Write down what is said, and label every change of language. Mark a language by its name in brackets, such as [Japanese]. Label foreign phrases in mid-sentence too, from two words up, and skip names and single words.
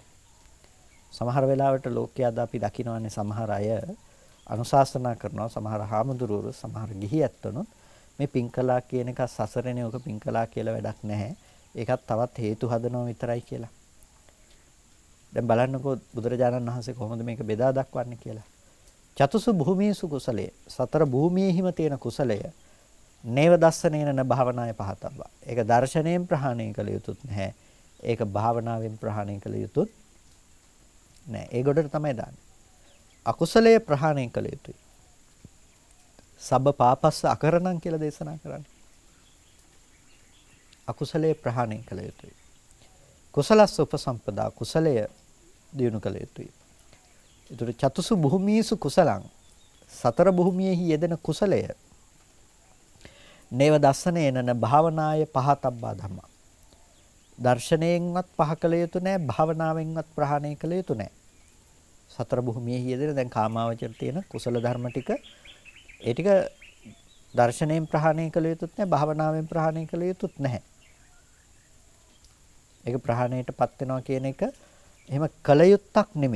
[Sinhala] සමහර වෙලාවට ලෝකයේ අද අපි දකිනවානේ සමහර අය අනුශාසනා කරනවා සමහර හාමුදුරුවෝ සමහර ගිහි ඇත්තනොත් මේ පින්කලා කියන එක සසරනේ ඔක පින්කලා කියලා වැඩක් නැහැ. ඒකත් තවත් හේතු හදනවා විතරයි කියලා. දැන් බලන්නකෝ බුදුරජාණන් වහන්සේ කොහොමද මේක බෙදා දක්වන්නේ කියලා. [Pali] චතුසු භූමීසු [Sinhala] කුසලයේ සතර භූමියේහිම තියෙන කුසලය [Pali] නේව දස්සනේන න භාවනාය පහතබ්බා. [Sinhala] ඒක දර්ශනයෙන් ප්‍රහාණය කළ යුතුත් නැහැ. ඒක භාවනාවෙන් ප්‍රහාණය කළ යුතුත් නැහැ. ඒ ගොඩට තමයි දාන්නේ. අකුසලයේ ප්‍රහාණය කළ යුතුයි. [Pali] සබ්බ පාපස්ස අකරණං [Sinhala] කියලා දේශනා කරන්නේ. අකුසලයේ ප්‍රහාණය කළ යුතුයි. [Pali] කුසලස්ස උපසම්පදා [Sinhala] කුසලය දියුණු කළ යුතුයි. [Pali] ඒතර චතුසු භූමීසු කුසලං [Sinhala] සතර භූමියේහි යෙදෙන කුසලය [Pali] නේව දස්සනේන භාවනාය පහතබ්බා ධම්මා. [Sinhala] දර්ශනයෙන්වත් පහ කළ යුතු නැහැ භාවනාවෙන්වත් ප්‍රහාණය කළ යුතු නැහැ. සතර භූමියේහි යෙදෙන දැන් කාමාවචර තියෙන කුසල ධර්ම ටික ඒ ටික දර්ශනයෙන් ප්‍රහාණය කළ යුතුත් නැහැ භාවනාවෙන් ප්‍රහාණය කළ යුතුත් නැහැ. ඒක ප්‍රහාණයටපත් වෙනවා කියන එක එහෙම කල යුත්තක් නෙමෙයි.